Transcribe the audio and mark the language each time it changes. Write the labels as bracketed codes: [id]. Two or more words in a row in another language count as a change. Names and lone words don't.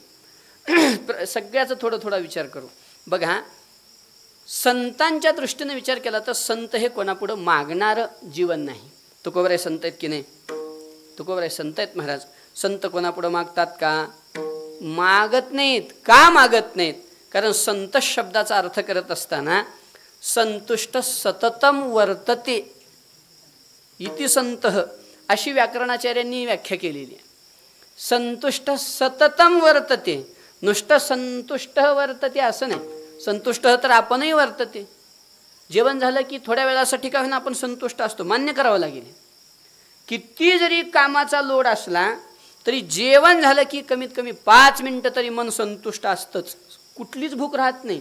[mr] सगळ्याचा थोडा विचार करू. बघा, संतांच्या दृष्टीने विचार केला तर संत हे कोणापुढं मागणारं जीवन नाही. तुकोबराय संत आहेत की नाही? तुकोबराय संत आहेत महाराज. संत कोणापुढं मागतात का? मागत नाहीत. का मागत नाहीत? कारण संत शब्दाचा अर्थ करत असताना [sa] संतुष्ट सततम वर्तते इति संत [mr] अशी व्याकरणाचार्यांनी व्याख्या केलेली आहे. [sa] संतुष्ट सततम वर्तते, नुष्ट संतुष्ट वर्तते [mr] असं नाही. संतुष्ट तर आपणही वर्तते. जेवण झालं की थोड्या वेळासाठी का होईना आपण संतुष्ट असतो, मान्य करावं लागेल. किती जरी कामाचा लोड असला तरी जेवण झालं की कमीत कमी 5 मिनिटं तरी मन संतुष्ट असतंच. कुठलीच भूक राहत नाही.